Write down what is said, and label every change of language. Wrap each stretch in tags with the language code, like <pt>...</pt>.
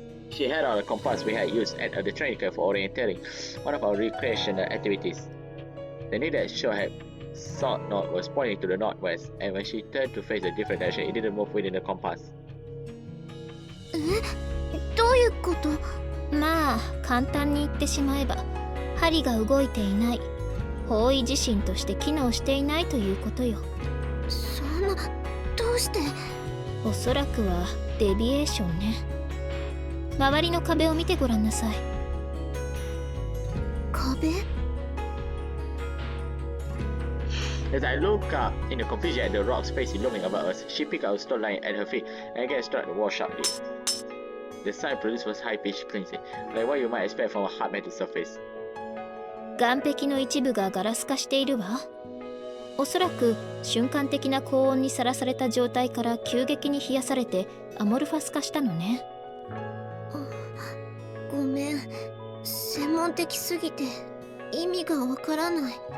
<en>She had on a compass we had used at the training camp for orienteering, one of our recreational activities. The needle that show had sought north was pointing to the northwest, and when she turned to face a different direction, it didn't move within the compass.</en> <ja>どういうこと？まあ簡単に言ってしまえば、針が動いていない、方位地震として機能していないということよ。そんな、どうして？おそらくはデビエーションね。周りの壁を見てごらんなさい。壁？</ja> <en>As I looked up in the confusion at the rock space looming above us, she picked up a stone lying at her feet and again struck the wall sharply. The sound produced was high-pitched clinching, like what you might expect from a hard metal surface.</en> <ja>岩壁の一部がガラス化しているわ。おそらく瞬間的な高温にさらされた状態から急激に冷やされてアモルファス化したのね。ごめん、専門的すぎて意味がわからない。</ja>